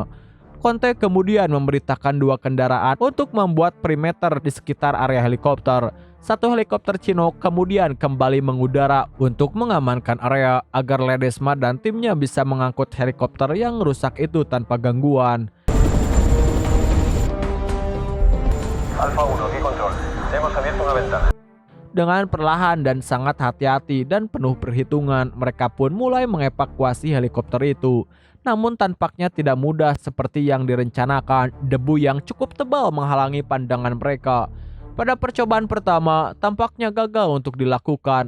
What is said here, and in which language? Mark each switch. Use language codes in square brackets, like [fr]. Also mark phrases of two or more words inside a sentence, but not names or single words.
[id] Conte kemudian memerintahkan dua kendaraan untuk membuat perimeter di sekitar area helikopter. Satu helikopter Chinook kemudian kembali mengudara untuk mengamankan area agar Ledesma dan timnya bisa mengangkut helikopter yang rusak itu tanpa gangguan. [es] Alfa 1, aquí control. Hemos abierto una ventana. [id] Dengan perlahan dan sangat hati-hati dan penuh perhitungan, mereka pun mulai mengevakuasi helikopter itu. Namun tampaknya tidak mudah seperti yang direncanakan, debu yang cukup tebal menghalangi pandangan mereka. Pada percobaan pertama, tampaknya gagal untuk dilakukan.